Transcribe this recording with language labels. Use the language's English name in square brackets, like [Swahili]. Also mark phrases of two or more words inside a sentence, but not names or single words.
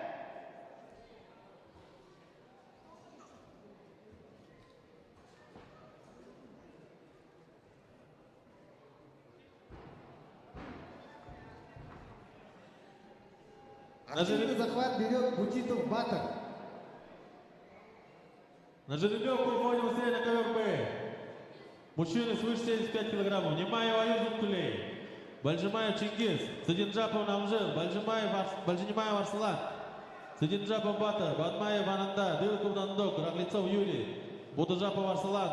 [Russian] Активный захват берет Бутитов Батар. На жеребьевку вводим быстрее на ковер Б. Мужчины свыше 75 килограммов. Немаев Аюзов Кулей. Бальжимаев Чингис. Садинджапов Намжел. Бальжимаев Арслан. Садинджапов Бата. Бадмаев Ананда. Дылков Нандок. Раглицов Юрий. Будажапов Арслан.